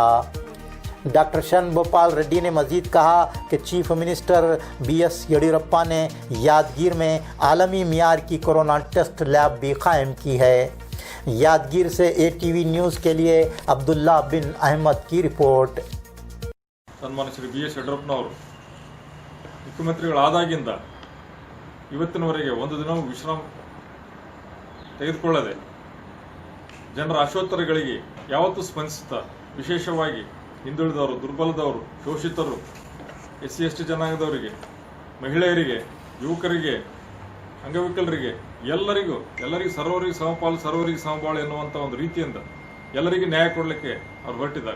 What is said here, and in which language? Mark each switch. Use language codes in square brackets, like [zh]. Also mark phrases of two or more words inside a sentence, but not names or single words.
[ur] ڈاکٹر شرن بھوپال ریڈی نے مزید کہا کہ [en] chief minister [ur] BS یڈیورپا نے یادگیر میں عالمی معیار کی [en] corona test lab [ur] بھی قائم کی ہے. یادگیر سے ATV نیوز کے لیے عبداللہ بن احمد کی رپورٹ. [kn] ಸನ್ಮಾನ್ಯ ಶ್ರೀ BS ಯಡಿಯೂರಪ್ಪನವರು ಮುಖ್ಯಮಂತ್ರಿಗಳಾದಾಗಿಂದ ಇವತ್ತಿನವರೆಗೆ ಒಂದು ದಿನವೂ ವಿಶ್ರಾಮ ತೆಗೆದುಕೊಳ್ಳದೆ ಜನರ ಆಶೋತ್ತರಗಳಿಗೆ ಯಾವತ್ತೂ ಸ್ಪಂದಿಸುತ್ತಾ ವಿಶೇಷವಾಗಿ ಹಿಂದುಳಿದವರು, ದುರ್ಬಲದವರು, ಶೋಷಿತರು, SC ST ಜನಾಂಗದವರಿಗೆ, ಮಹಿಳೆಯರಿಗೆ, ಯುವಕರಿಗೆ, ಅಂಗವಿಕಲರಿಗೆ ಎಲ್ಲರಿಗೂ ಸರ್ವರಿಗೆ ಸಮಪಾಲು ಸರ್ವರಿಗೆ ಸಮಬಾಳು ಎನ್ನುವಂಥ ಒಂದು ರೀತಿಯಿಂದ ಎಲ್ಲರಿಗೂ ನ್ಯಾಯ ಕೊಡಲಿಕ್ಕೆ ಅವರು ಹೊರಟಿದ್ದಾರೆ.